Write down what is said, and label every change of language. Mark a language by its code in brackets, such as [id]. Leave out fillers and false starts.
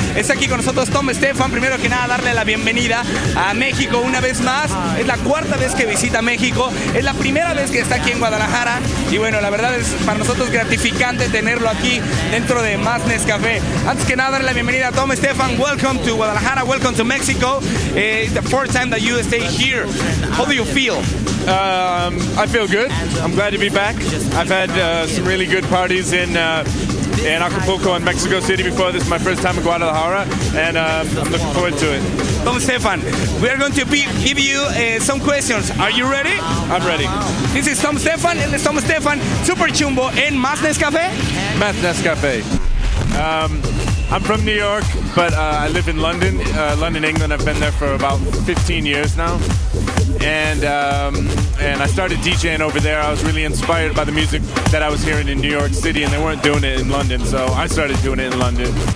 [es] Está aquí con nosotros Tom Stefan. Primero que nada, darle la bienvenida a México una vez más. Es la cuarta vez que visita México. Es la primera vez que está aquí en Guadalajara. Y bueno, la verdad es para nosotros gratificante tenerlo aquí dentro de Más NESCAFE. Antes que nada, darle la bienvenida a Tom Stefan. [en] Welcome to Guadalajara. Welcome to Mexico. It's the fourth time that you stay here. How do you feel? I feel good. I'm glad to be back. I've had some really good parties in Acapulco and Mexico City before. This is my first time in Guadalajara, and I'm looking forward to it. Tom Stefan, we are going to give you some questions. Are you ready? I'm ready. This is Tom Stefan. [es] Él es Tom Stefan, Super Chumbo en Más NESCAFE. Más NESCAFE. [en] I'm from New York, but I live in London, England. I've been there for about 15 years now. And I started DJing over there. I was really inspired by the music that I was hearing in New York City, and they weren't doing it in London, so I started doing it in London.